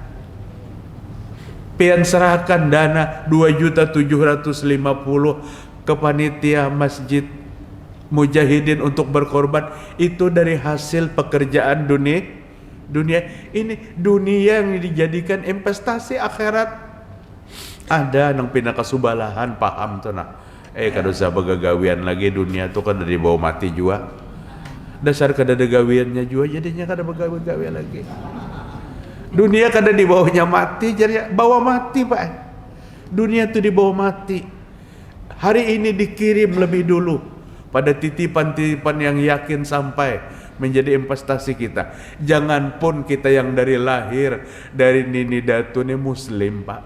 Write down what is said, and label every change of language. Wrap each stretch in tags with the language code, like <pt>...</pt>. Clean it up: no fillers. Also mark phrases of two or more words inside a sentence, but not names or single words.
<bjn>Pian serahkan dana 2.750.000 ke panitia masjid mujahidin untuk berkorban, itu dari hasil pekerjaan dunia ini.</bjn> <id>Dunia yang dijadikan investasi akhirat.</id> <bjn>Ada nang pindah kesubalahan paham tuh nah, kada usah begagawian lagi, dunia tuh kan dari bawah mati jua. Dasar kada ada gawiannya jua, jadinya kada begawi-gawi lagi. Dunia kada di bawahnya mati, jadi bawa mati Pak. Dunia tuh di bawah mati.</bjn> <id>Hari ini dikirim lebih dulu pada titipan-titipan yang yakin sampai menjadi investasi kita. Jangan pun kita yang dari lahir, dari nini datu ini muslim Pak.</id>